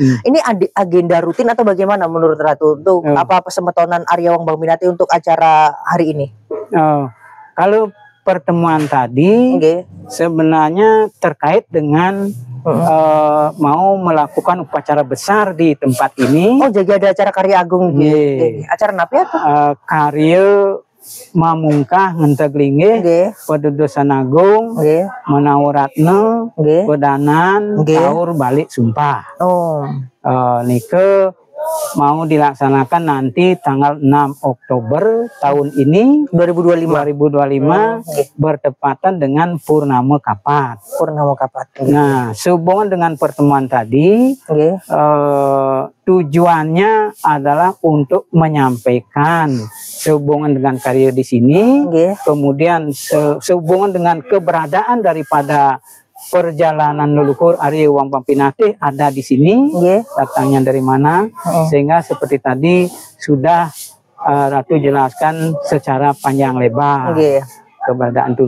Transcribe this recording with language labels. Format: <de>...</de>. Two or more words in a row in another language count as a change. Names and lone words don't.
<id>Ini agenda rutin atau bagaimana menurut Ratu untuk apa semetonan Arya Wang Bang Pinatih untuk acara hari ini? Kalau pertemuan tadi sebenarnya terkait dengan mau melakukan upacara besar di tempat ini. Oh, jadi ada acara karya agung acara napi atau? Karya Mamungkah Ngenteglingge, Pedudusan Agung, Manawaratna, Bedanan, Taur Balik Sumpah. Nike mau dilaksanakan nanti tanggal 6 Oktober tahun ini 2025 bertepatan dengan Purnama Kapat. Nah, sehubungan dengan pertemuan tadi tujuannya adalah untuk menyampaikan sehubungan dengan karya di sini, kemudian sehubungan dengan keberadaan daripada perjalanan leluhur Arya Wang Bang Pinatih ada di sini, datangnya dari mana, sehingga seperti tadi sudah Ratu jelaskan secara panjang lebar keberadaan itu.</id>